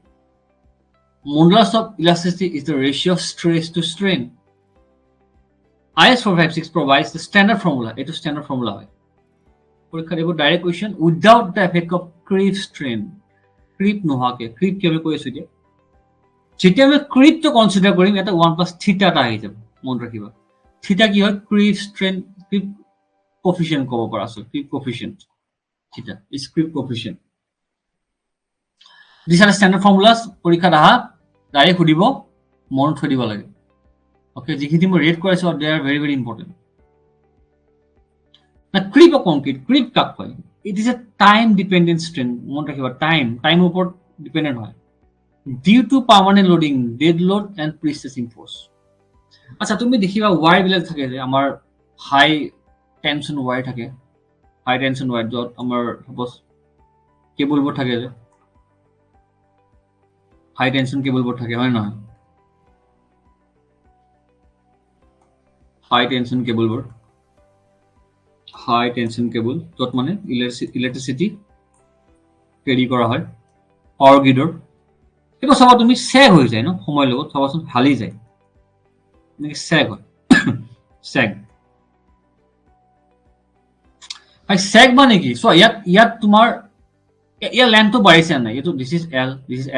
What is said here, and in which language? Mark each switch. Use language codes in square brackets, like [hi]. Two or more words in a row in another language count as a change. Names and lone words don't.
[en] Modulus of elasticity is the ratio of stress to strain. IS 456 provides the standard formula. It is standard formula. [as] পরীক্ষার এবার [en] direct question without the effect of creep strain creep [as] নোহাকে ক্রিপ কি আমি কৈছো যে যেতিয়া আমি ক্রিপটো কনসিডার কৰিম এটা [en] 1 plus theta [as] এটা আহি যাব মন ৰাখিবা থিটা কি হয় [en] creep strain creep coefficient [as] ক'ব পৰা আছে [en] creep coefficient theta is creep coefficient this are standard formulas [as] পরীক্ষাত আহা ডাইরেক্ট সুধিব মনত থৈ দিব লাগে ওকে যিখিনি মই ৰেড কৰাইছো [en] they are very very important [as] না [en] creep of concrete [as] ক্রিপ কাক কয় [en] it is a time dependent strain [as] মনত ৰাখিবা টাইম ওপৰত ডিপেন্ডেন্ট হয় [en] due to permanent loading dead load and prestressing force [as] আচ্ছা তুমি দেখিবা ওয়ার বিলাক থাকে যে আমাৰ [en] high tension wire [as] থাকে [en] high tension wire [as] যত আমাৰ সাপোজ কেবলবোৰ থাকে যে [en] high tension [as] কেবলবোৰ থাকে হয় নহয় [en] high tension [as] কেবলবোৰ [en] high tension cable [as] যত মানে [en] electricity carry [as] করা হয় পাওয়ার গ্রিডৰ এটা চাবা তুমি সেগ হৈ যায় ন সময় লগত চাবাচোন হালি যায় সেগ হয় সেগ সেগ মানে কি সো ইয়াত তোমাৰ ইয়াৰ লেন্থটো বাঢ়িছে নাই এইটো [en] this is L